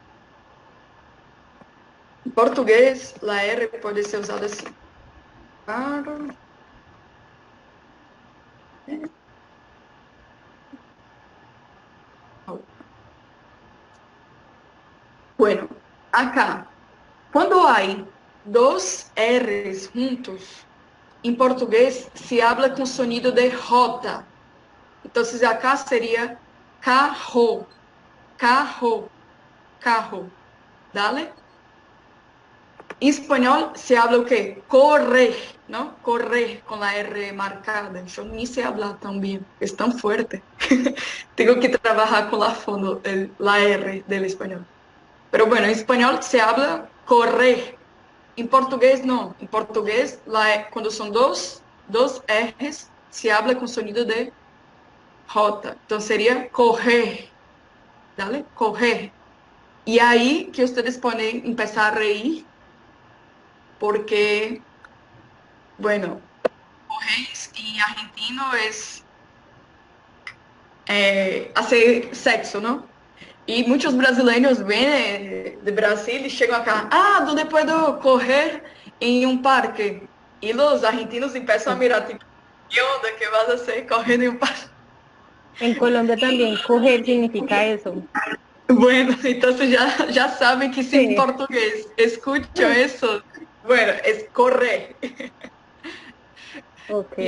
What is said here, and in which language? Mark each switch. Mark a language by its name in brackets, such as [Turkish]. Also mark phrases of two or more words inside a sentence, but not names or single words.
[Portuguese] Em português, la R pode ser usada assim. Claro. [Spanish] Bueno, acá, [Portuguese] quando há dois R's juntos, em português [Spanish] se habla [Portuguese] com sonido de J. Então, acá seria carro, carro, carro. Dale? Em espanhol [Spanish] se habla [Portuguese] o quê? Correr, não? Correr com a R marcada. Eu nem sei falar tão bem, é tão forte. Tenho que trabalhar com a fondo, a R do espanhol. [Spanish] Pero bueno, [Portuguese] em espanhol [Spanish] se habla correr. [Portuguese] Em português, não. Em português, quando são dois R's, [Spanish] se habla [Portuguese] com sonido de J. Então, seria correr. Dale? Correr. E aí que vocês podem começar a reír, porque, bueno, correr em argentino é [Spanish] hacer sexo, [Portuguese] não? E muitos brasileiros vêm de Brasil e chegam acá, onde posso correr em um parque? E os argentinos começam a mirar, tipo, [Spanish] que onda que vas a hacer [Portuguese] correndo em um parque? [Spanish] En Colombia también coger significa eso. Bueno, entonces ya saben que si en portugués escucho eso, bueno, es correr. Okay.